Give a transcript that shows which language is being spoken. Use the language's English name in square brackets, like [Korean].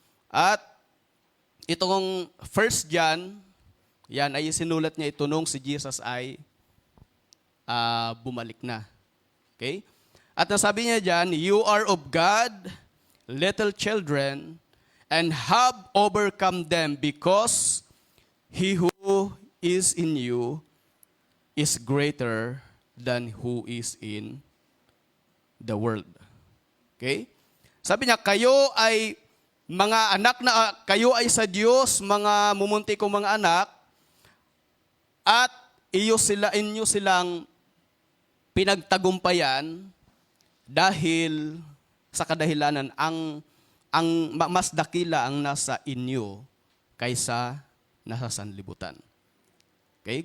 [Filipino] At itong 1 John, yan ay isinulat niya ito nung si Jesus ay bumalik na. Okay? At nasabi niya dyan, [English] you are of God, little children, and have overcome them because he who is in you is greater than who is in the world. Okay? [Filipino] Sabi niya, kayo ay mga anak na, kayo ay sa Diyos, mga mumunti kong mga anak, at inyo silang pinagtagumpayan dahil sa kadahilanan ang mas dakila ang nasa inyo kaysa nasa sanlibutan. Okay?